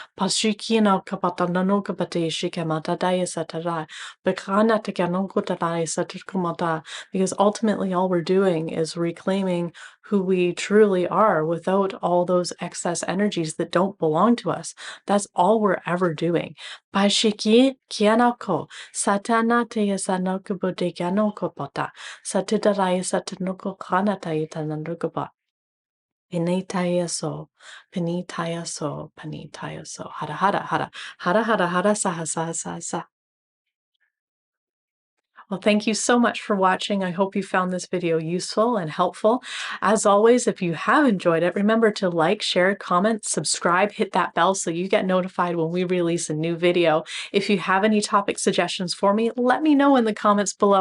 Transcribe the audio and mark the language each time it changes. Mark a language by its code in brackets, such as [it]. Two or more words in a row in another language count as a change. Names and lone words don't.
[en] Because ultimately, all we're doing is reclaiming who we truly are without all those excess energies that don't belong to us. That's all we're ever doing. Pashiki kianako, satana te sanoko bodeganoko pota, satidara satanoko kanata itanandukuba. Pinitaya so, pinitaya so, pinitaya so. Hara hara hara, hara hara hara saha saha saha sa. Well, thank you so much for watching. I hope you found this video useful and helpful. As always, if you have enjoyed it, remember to like, share, comment, subscribe, hit that bell so you get notified when we release a new video. If you have any topic suggestions for me, let me know in the comments below.